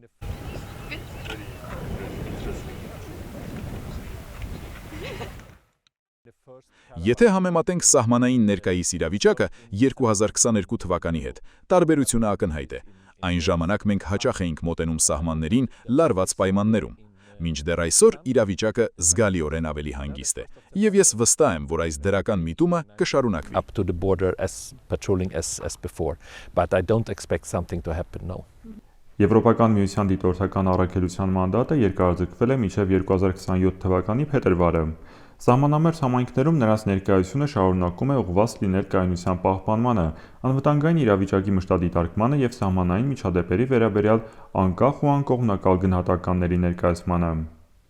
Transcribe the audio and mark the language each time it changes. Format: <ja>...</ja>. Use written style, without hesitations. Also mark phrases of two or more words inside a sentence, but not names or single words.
<hy>Եթե համեմատենք սահմանային ներկայիս իրավիճակը 2022 թվականի հետ, տարբերությունը ակնհայտ է։ Այն ժամանակ մենք հաճախ էինք մոտենում սահմաններին լարված պայմաններում։ Մինչդեռ այսօր իրավիճակը զգալիորեն ավելի հանգիստ է, և ես վստահ եմ, որ այս դրական միտումը կշարունակվի։</hy> <en>Up to the border as patrolling as before, but I don't expect something to happen now.</en> <hy>Եվրոպական միության դիտորդական առաքելության մանդատը երկարաձգվել է մինչև 2027 թվականի փետրվարը։ Սահմանամերձ համայնքներում նրանց ներկայությունը շարունակում է ուղղված լինել կայունության պահպանմանը, անվտանգային իրավիճակի մշտադիտարկմանը և սահմանային միջադեպերի վերաբերյալ անկախ ու անկողմնակալ գնահատականների ներկայացմանը։</hy>